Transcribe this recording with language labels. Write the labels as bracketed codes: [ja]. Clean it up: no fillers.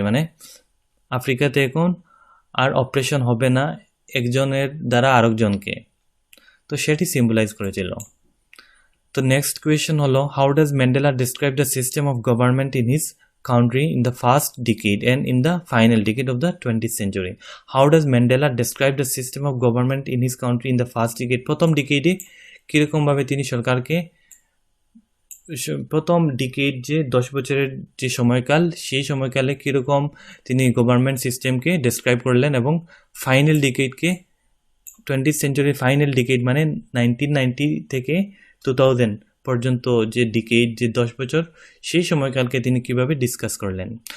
[bn] মানে আফ্রিকাতে এখন আর অপারেশন হবে না একজনের দ্বারা আরেকজনকে, তো সেটি সিম্বলাইজ করেছিল। তো নেক্সট কোয়েশ্চেন হলো [en] How does Mandela describe the system of government in his country in the first decade and in the final decade of the 20th century? How does Mandela describe the system of government in his country in the first decade? [bn] প্রথম ডিকেডে কীরকমভাবে তিনি সরকারকে, প্রথম decade যে 10 বছরের যে সময়কাল, সেই সময়কালে কীরকম তিনি গভর্নমেন্ট সিস্টেমকে ডেসক্রাইব করলেন, এবং ফাইনাল ডিকেডকে 20th সেঞ্চুরির ফাইনাল ডিকেড মানে 1990 থেকে 2000 পর্যন্ত যে ডিকেড, যে 10 বছর, সেই সময়কালকে তিনি কিভাবে ডিসকাস করলেন।